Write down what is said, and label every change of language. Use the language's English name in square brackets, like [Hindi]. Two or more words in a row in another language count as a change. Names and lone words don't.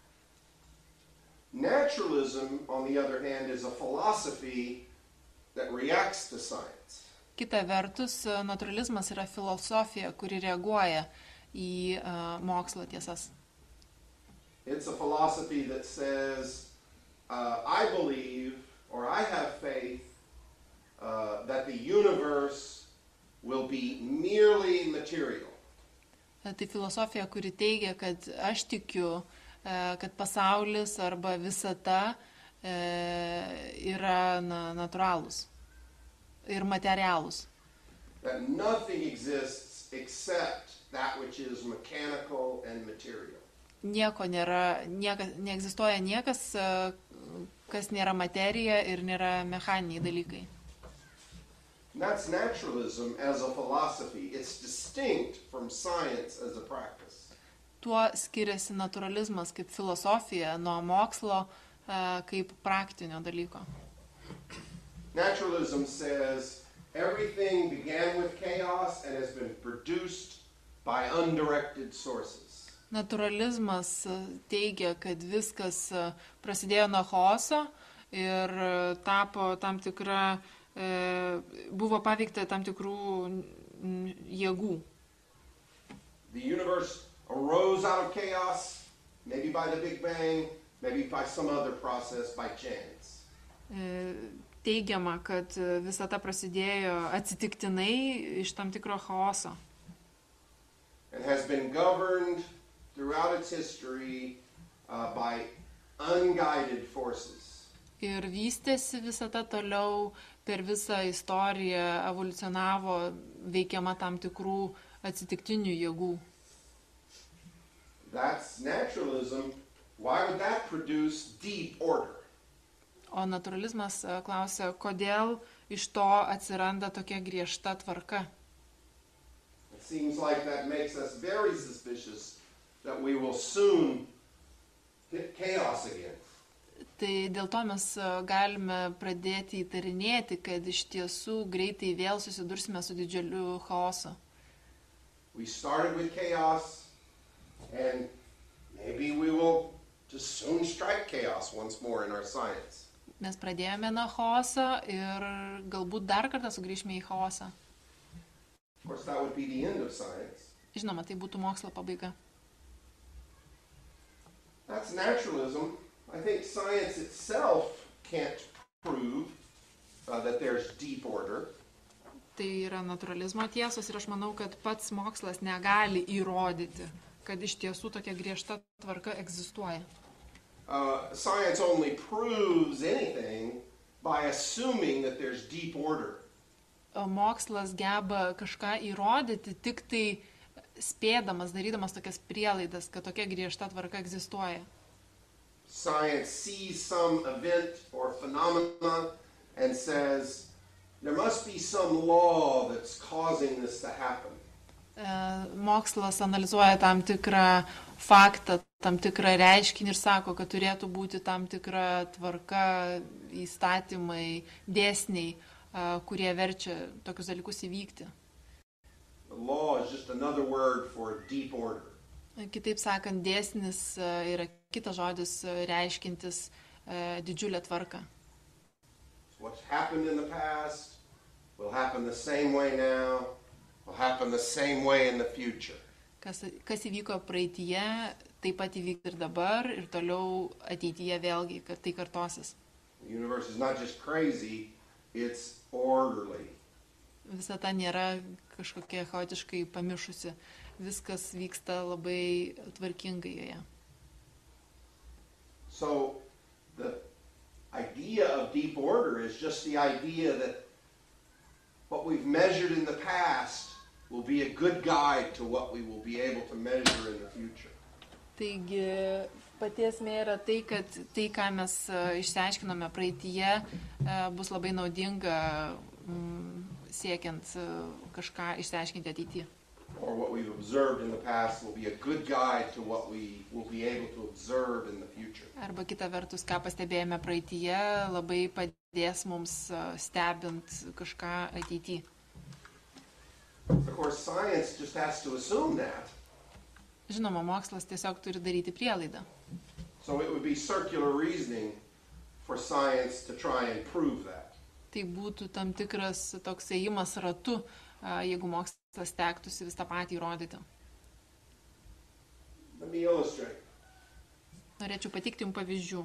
[English] Naturalism, on the other hand, is a philosophy that reacts to science. [Lithuanian] Kita vertus, naturalizmas yra filosofija, kuri reaguoja į mokslo tiesas. [English] It's a philosophy that says, I believe, or I have faith, that the universe will be merely material. [Lithuanian] Tai filosofija, kuri teigia, kad aš tikiu, kad pasaulis arba visata yra natūralūs ir materialūs. [English] That nothing exists except that which is mechanical and material. [Lithuanian] Neegzistuoja niekas, kas nėra materija ir nėra mechaniniai dalykai. [English] That's naturalism as a philosophy. It's distinct from science as a practice. [Lithuanian] Tuo skiriasi naturalizmas kaip filosofija nuo mokslo kaip praktinio dalyko. [English] Naturalism says everything began with chaos and has been produced by undirected sources. [Lithuanian] Naturalizmas teigia, kad viskas prasidėjo nuo chaoso ir tapo tam tikra, buvo paveikta tam tikrų jėgų. [English] The universe arose out of chaos, maybe by the Big Bang, maybe by some other process, by chance. [Lithuanian] teigiama, kad visata prasidėjo atsitiktinai iš tam tikro chaoso. [English] And has been governed throughout its history by unguided forces. [Lithuanian] Ir vystėsi visata toliau per visą istoriją, evoliucionavo veikiama tam tikrų atsitiktinių jėgų. [English] That's naturalism. Why would that produce deep order? [Lithuanian] O naturalizmas klausia, kodėl iš to atsiranda tokia griežta tvarka. [English] It seems like that makes us very suspicious that we will soon hit chaos again. [Lithuanian] Tai dėl to mes galime pradėti įtarinėti, kad iš tiesų greitai vėl susidursime su didžiuliu chaosu. [English] We started with chaos, and maybe we will just soon strike chaos once more in our science. [Lithuanian] Mes pradėjome nuo chaoso ir galbūt dar kartą sugrįžime į chaosą. [English] Of course, that would be the end of science. [Lithuanian] Žinoma, tai būtų mokslo pabaiga. [English] That's naturalism. I think science itself can't prove that there's deep order. [Lithuanian] Tai yra naturalizmo tiesos ir aš manau, kad pats mokslas negali įrodyti, kad iš tiesų tokia griežta tvarka egzistuoja. [English] Science only proves anything by assuming that there's deep order. [Lithuanian] Mokslas geba kažką įrodyti tik tai spėdamas, darydamas tokias prielaidas, kad tokia griežta tvarka egzistuoja. [English] Science sees some event or phenomena and says, there must be some law that's causing this to happen. [Lithuanian] Mokslas analizuoja tam tikrą faktą, tam tikrą reiškinį ir sako, kad turėtų būti tam tikra tvarka, įstatymai, dėsniai, kurie verčia tokius dalykus įvykti. [English] The law is just another word for deep order. [Lithuanian] Kitaip sakant, dėsnis yra kitas žodis reiškintis didžiulę tvarką. [English] What's happened in the past will happen the same way now, will happen the same way in the future. [Lithuanian] Kas įvyko praeitie, taip pat įvyks ir dabar, ir toliau ateityje vėlgi, kad tai kartosis. [English] The universe is not just crazy, it's orderly. [Lithuanian] Visata nėra kažkokia chaotiškai pamišusi, viskas vyksta labai tvarkingai joje. [English] So the idea of deep order is just the idea that what we've measured in the past will be a good guide to what we will be able to measure in the future. [Lithuanian] Taigi, pati esmė yra tai, kad tai, ką mes išsiaiškinome praeityje, bus labai naudinga siekiant kažką išsiaiškinti ateityje. [English] Or what we've observed in the past will be a good guide to what we will be able to observe in the future. [Lithuanian] Arba kita vertus, ką pastebėjome praeityje, labai padės mums stebint kažką ateityje. [English] Of course, science just has to assume that. [Lithuanian] Žinoma, mokslas tiesiog turi daryti prielaidą. [English] So it would be circular reasoning for science to try and prove that. [Lithuanian] Tai būtų tam tikras toks ėjimas ratu, jeigu mokslas tektųsi vis tą patį įrodyti. [English] Let me illustrate. [Lithuanian] Norėčiau pateikti jums pavyzdžių.